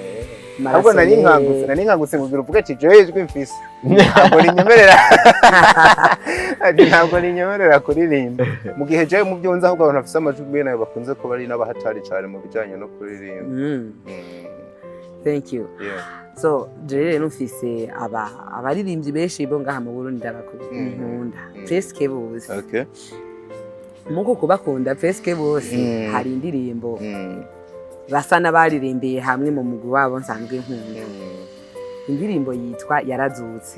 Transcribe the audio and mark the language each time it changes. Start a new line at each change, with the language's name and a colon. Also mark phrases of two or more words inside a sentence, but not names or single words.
Rundi: ahubwo nari nkangutse kugira uvuga ati jewe ijwi mfise ntabwo ninyemerera kuririmba mu gihe jewe mu byo nzi ahubwo abantu bafise amajwi nayo bakunze kuba ari n'abahatari cyane mu bijyanye no kuririmba
English: thank you. Yeah.
Rundi: So rero nufise abaririmbyi benshi bo ngaha mu Burundi ndabakunda presque bose.
English: Okay.
Rundi: Muko kubakunda presque bose hari indirimbo basa n'abaririmbiye hamwe mu mugwi wabo nsanzwe nkunda. Indirimbo yitwa Yarazutse.